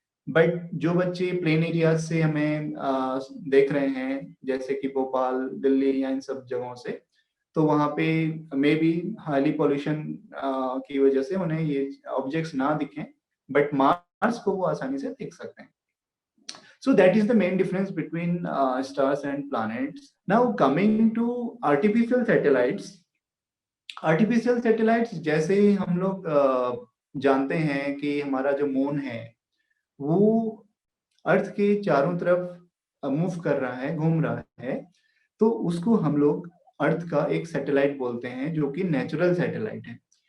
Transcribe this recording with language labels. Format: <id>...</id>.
<hi>But जो बच्चे plain area से हमें देख रहे हैं, जैसे कि भोपाल, दिल्ली या इन सब जगहों से, तो वहां पे मे बी हाईली पॉल्यूशन की वजह से उन्हें ये ऑब्जेक्ट्स ना दिखें, बट मार्स को वो आसानी से देख सकते हैं।</hi> <en>So that is the main difference between stars and planets. Now coming to artificial satellites.</en> <hi>Artificial satellites जैसे हम लोग जानते हैं कि हमारा जो मून है वो अर्थ के चारों तरफ मूव कर रहा है, घूम रहा है, तो उसको हम लोग अर्थ का एक सैटेलाइट बोलते हैं जो कि नेचुरल सैटेलाइट है।</hi>